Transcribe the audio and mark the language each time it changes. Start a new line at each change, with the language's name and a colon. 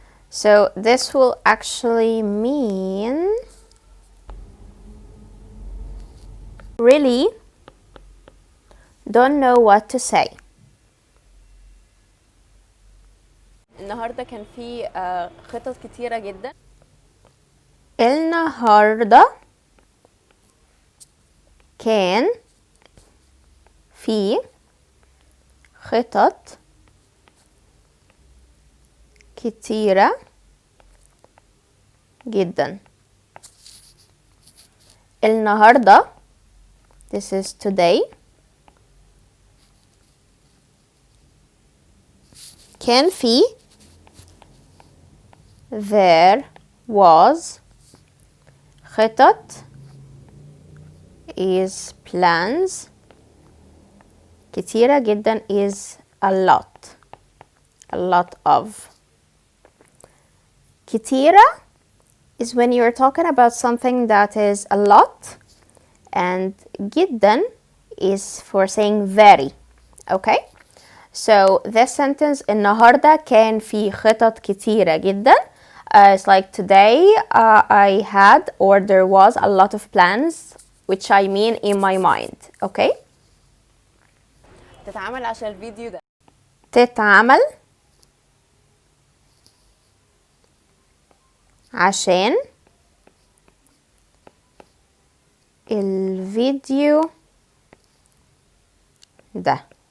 English: So this will actually mean really don't know what to say.
Arabic: النهارده كان في خطط كتيرة جدا. النهارده كان في خطط كتيرة جدا. النهارده
English: this is today.
Arabic: كان في
English: there was.
Arabic: خطط
English: is plans.
Arabic: كتيرة جدا
English: is a lot. A lot of.
Arabic: كتيرة
English: is when you're talking about something that is a lot, and
Arabic: جدا
English: is for saying very. Okay? So this sentence
Arabic: النهاردة كان في خطط كتيرة جدا.
English: It's like today I had or there was a lot of plans, which I mean in my mind. Okay?
Arabic: تتعمل عشان الفيديو ده. تتعمل عشان الفيديو ده.